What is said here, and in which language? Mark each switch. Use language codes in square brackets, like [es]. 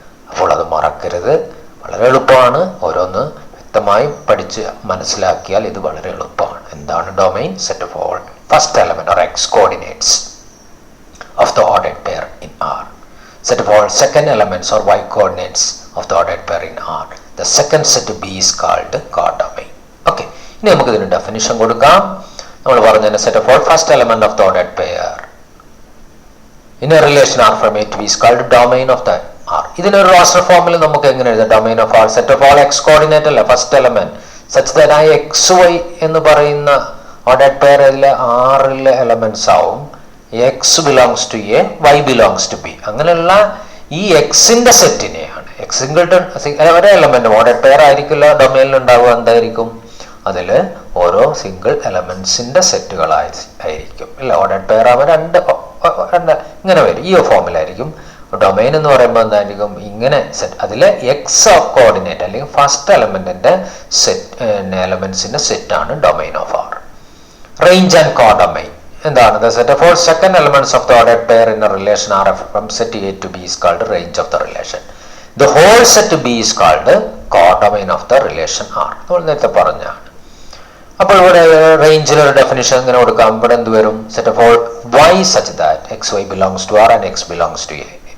[ml] അപ്പോൾ അത് മറക്കരുത്. വളരെ എളുപ്പമാണ്. ഓരോന്ന് വ്യക്തമായി പഠിച്ച് മനസ്സിലാക്കിയാൽ ഇത് വളരെ എളുപ്പമാണ്. എന്താണ് domain? [en] Set of all first element or x coordinates of the ordered pair in R. Set of all second elements or y coordinates of the ordered pair in R. The second set B is called codomain. Okay. [ml] ഇനി നമുക്ക് ഇതിന് definition കൊടുക്കാം. നമ്മൾ പറഞ്ഞ [en] set of all first element of the ordered pair in a relation R from A to B is called domain of the R. [ml] ഇതിനൊരു roster ഫോമിൽ നമുക്ക് എങ്ങനെ എഴുതാം? [en] domain of R set of all x coordinate അല്ല first element such that [ml] ആ x y എന്ന് പറയുന്ന [en] ordered pair ലെ R ലെ elements ആവും x belongs to A, y belongs to B. [ml] അങ്ങനെയുള്ള ഈ എക്സിന്റെ സെറ്റിനെയാണ് ഒരേ എലമെന്റ് ഓർഡേഡ് പെയർ ആയിരിക്കില്ല ഡൊമൈനിൽ ഉണ്ടാവുക. എന്തായിരിക്കും? അതിൽ ഓരോ സിംഗിൾ എലമെന്റ്സിന്റെ സെറ്റുകളായിരിക്കും. ഇല്ല, ഓർഡേഡ് പെയർ ആവുമ്പോൾ രണ്ട് ഇങ്ങനെ വരും. ഈ ഫോമിലായിരിക്കും. ഡൊമൈൻ എന്ന് പറയുമ്പോൾ എന്തായിരിക്കും? ഇങ്ങനെ സെറ്റ്. അതിൽ എക്സ് ഓഫ് കോർഡിനേറ്റ് അല്ലെങ്കിൽ ഫസ്റ്റ് എലമെന്റിന്റെ എലമെന്റ്സിന്റെ സെറ്റാണ് domain of R. Range and codomain എന്താണ്? [en] The set of all second elements of the ordered pair in a relation R from set A to B is called range of the relation. The whole set B is called codomain of the relation R. [ml] നമ്മൾ നേരത്തെ പറഞ്ഞാണ്. അപ്പോൾ ഇവിടെ റേഞ്ചിൽ ഒരു definition ഇങ്ങനെ കൊടുക്കാം. ഇവിടെ എന്ത് വരും? [en] Set of all y such that x y belongs to R and x belongs to A.